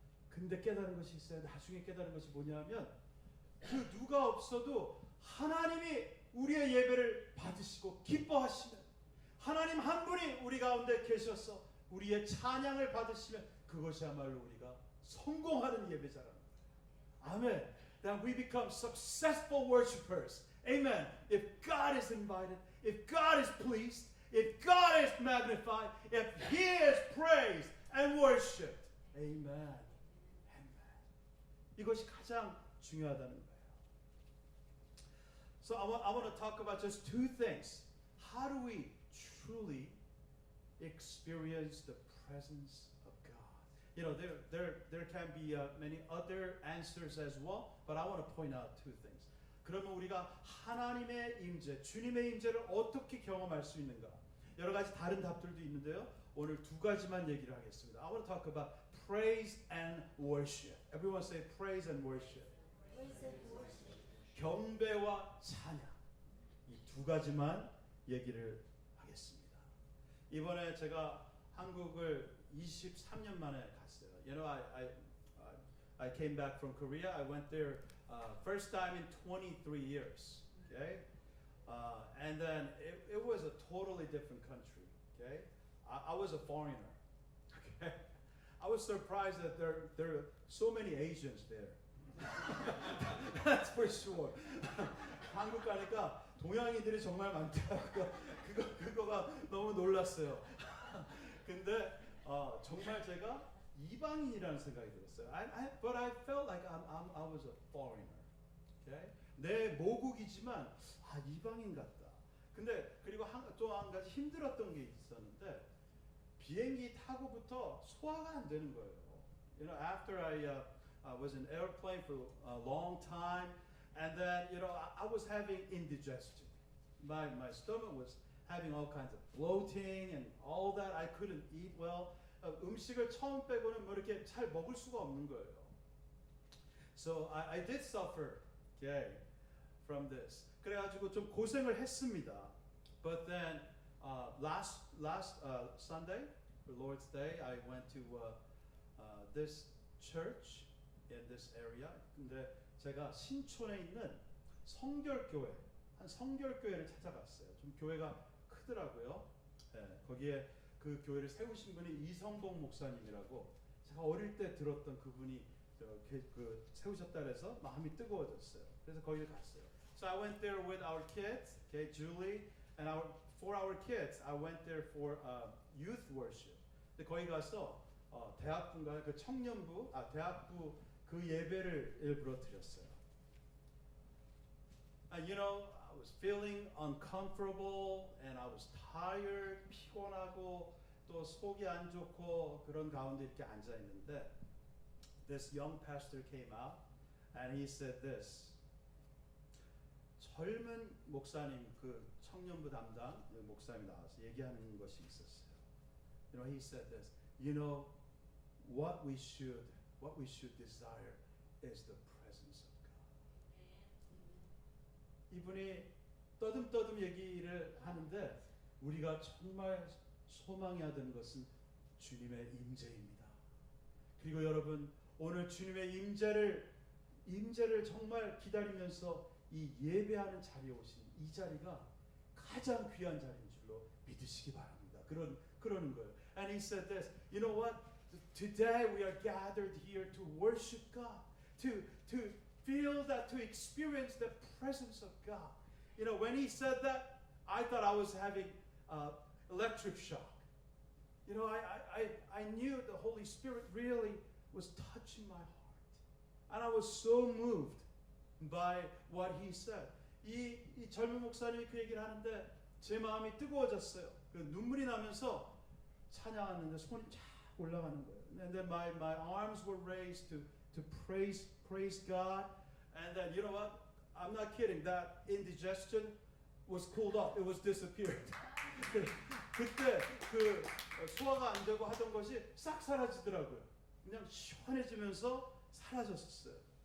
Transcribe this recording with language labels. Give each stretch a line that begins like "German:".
Korean: 근데 깨달은 것이 있어요. 나중에 깨달은 것이 뭐냐면 그 누가 없어도 하나님이 우리의 예배를 받으시고 기뻐하시면 하나님 한 분이 우리 가운데 계셔서 우리의 찬양을 받으시면 그것이야말로 우리가 성공하는 예배자라는 거예요. 아멘.
English: Then we become successful worshipers. Amen. If God is invited, if God is pleased, if God is magnified, if He is praised and worshipped. Amen.
Korean: Amen. 이것이 가장 중요하다는 거예요.
English: So I want to talk about just two things. How do we truly experience the presence of God? You know, there can be many other answers as well, but I want to point out two things.
Korean: 그러면 우리가 하나님의 임재, 주님의 임재를 어떻게 경험할 수 있는가? 여러 가지 다른 답들도 있는데요. 오늘 두 가지만 얘기를 하겠습니다.
English: I want to talk about praise and worship. Everyone say praise and worship. Praise and worship.
Korean: 경배와 찬양. 이 두 가지만 얘기를 하겠습니다. 이번에 제가 한국을 23년 만에 갔어요.
English: You know, I came back from Korea. I went there first time in 23 years. Okay, and then it was a totally different country. Okay, I was a foreigner. Okay, I was surprised that there are so many Asians there. That's for sure.
Korean: 한국 가니까 동양인들이 정말 많더라고요. 그거가 너무 놀랐어요. 근데 정말 제가 이방인이라는 생각이 들었어요.
English: But I felt like I was a foreigner. Okay?
Korean: 내 모국이지만 이방인 같다. 근데 그리고 또 한 가지 힘들었던 게 있었는데 비행기 타고부터 소화가 안 되는 거예요.
English: You know, after I was in airplane for a long time, and then you know I was having indigestion. My stomach was having all kinds of bloating and all that. I couldn't eat well.
Korean: 음식을 처음 빼고는 뭐 이렇게 잘 먹을 수가 없는 거예요.
English: So I did suffer, okay, from this.
Korean: 그래가지고 좀 고생을 했습니다.
English: But then last Sunday, for Lord's Day, I went to this church in this area.
Korean: 근데 제가 신촌에 있는 성결교회, 한 성결교회를 찾아갔어요. 좀 교회가 크더라고요. 네, 거기에 그 교회를 세우신 분이 이성봉 목사님이라고 제가 어릴 때 들었던 그분이 그 세우셨다 그래서 마음이 뜨거워졌어요. 그래서 거기를 갔어요.
English: So I went there with our kids, okay, Julie, and for our kids, I went there for youth worship.
Korean: 근데 거기 가서 대학부인가 그 청년부, 대학부 그 예배를 일부러 드렸어요.
English: You know, I was feeling uncomfortable and I was tired,
Korean: 피곤하고 또 속이 안 좋고 그런 가운데 이렇게 앉아 있는데
English: this young pastor came out and he said this.
Korean: 젊은 목사님 그 청년부 담당 목사님이 나와서 얘기하는 것이 있었어요.
English: You know, he said this. You know, what we should desire is the presence of God.
Korean: 이분이 떠듬떠듬 얘기를 하는데 우리가 정말 소망해야 되는 것은 주님의 임재입니다. 그리고 여러분 오늘 주님의 임재를 정말 기다리면서 이 예배하는 자리에 오신 이 자리가 가장 귀한 자리인 줄로 믿으시기 바랍니다. 그러는 거예요.
English: And he said this. You know what? Today we are gathered here to worship God, to feel that, to experience the presence of God. You know, when he said that, I thought I was having electric shock. You know, I knew the Holy Spirit really was touching my heart. And I was so moved by what he said.
Korean: 이 젊은 목사님이 그 얘기를 하는데 제 마음이 뜨거워졌어요. 그 눈물이 나면서 찬양하는데 손이 쫙 올라가는 거예요.
English: And then my arms were raised to praise God. And then you know what? I'm not kidding. That indigestion was cooled off. It was disappeared.
Korean: 그때 그 소화가 안 되고 하던 것이 싹 사라지더라고요. 그냥 시원해지면서 사라졌었어요.